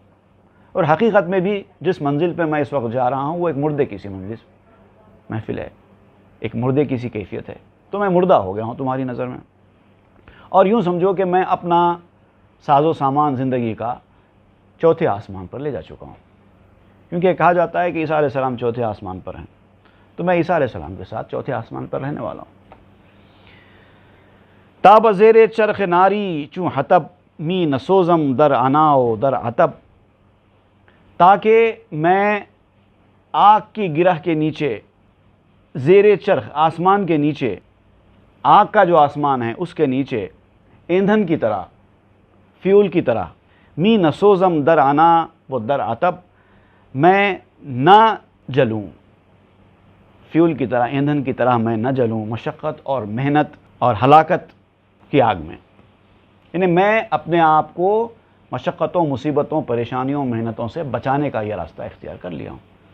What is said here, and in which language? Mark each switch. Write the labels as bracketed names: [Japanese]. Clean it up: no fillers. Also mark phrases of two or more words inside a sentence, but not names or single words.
[Urdu] اور حقیقت میں بھی جس منزل پہ میں اس وقت جا رہا ہوں وہ ایک مردے کی سی محفل ہے، ایک مردے کی سی کیفیت ہے، تو میں مردہ ہو گیا ہوں تمہاری نظر میں۔ اور یوں سمجھو کہ میں اپنا ساز و سامان زندگی کا چوتھے آسمان پر لے جا چکا ہوں، کیونکہ کہا جاتا ہے کہ عیسیٰ علیہ السلام چوتھے آسمان پر ہیں، تو میں عیسیٰ علیہ السلام کے ساتھ چوتھے آسمان پر رہنے والا ہوں۔ [Persian] تاب زیر چرخ ناری چوں حطب، می نسوزم در عناؤ در عتب، [Urdu] تاکہ میں آگ کی گرہ کے نیچے، زیر چرخ آسمان کے نیچے، آگ کا جو آسمان ہے اس کے نیچے ایندھن کی طرح، فیول کی طرح، [Persian] می نسوزم در عنا و در عتب، [Urdu] میں نہ جلوں، فیول کی طرح، ایندھن کی طرح میں نہ جلوں مشقت اور محنت اور ہلاکت کی آگ میں، یعنی میں اپنے آپ کو مشقتوں، مصیبتوں، پریشانیوں، محنتوں سے بچانے کا یہ راستہ اختیار کر لیا ہوں۔